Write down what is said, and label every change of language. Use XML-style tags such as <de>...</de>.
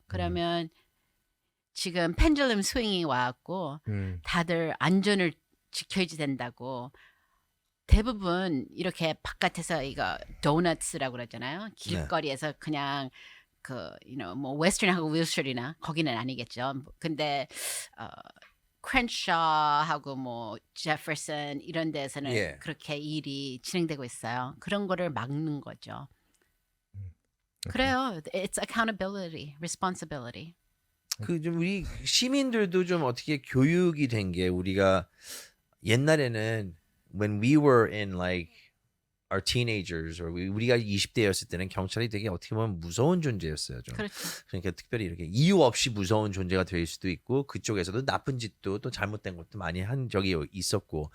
<ko>그러면 지금 펜듈럼 스윙이 와갖고 다들 안전을 지켜야 된다고 대부분 이렇게 바깥에서 이거 도너츠라고 그러잖아요. 길거리에서 그냥 뭐 웨스턴하고 윌셔리나 거기는 아니겠죠. 근데 크랜샤하고 뭐 제퍼슨 이런 데서는 예. 그렇게 일이 진행되고 있어요. 그런 거를 막는 거죠. 그래요.</ko> <en>It's accountability, responsibility.</en> <ko>그 좀 우리 시민들도 좀 어떻게 교육이 된 게 우리가 옛날에는</ko> <en>when we were in like our teenagers or</en> <ko>우리가 20대였을 때는 경찰이 되게 어떻게 보면 무서운 존재였어요. 좀. 그렇죠. 그러니까 특별히 이렇게 이유 없이 무서운 존재가 될 수도 있고 그쪽에서도 나쁜 짓도 또 잘못된 것도 많이 한 적이 있었고.</ko>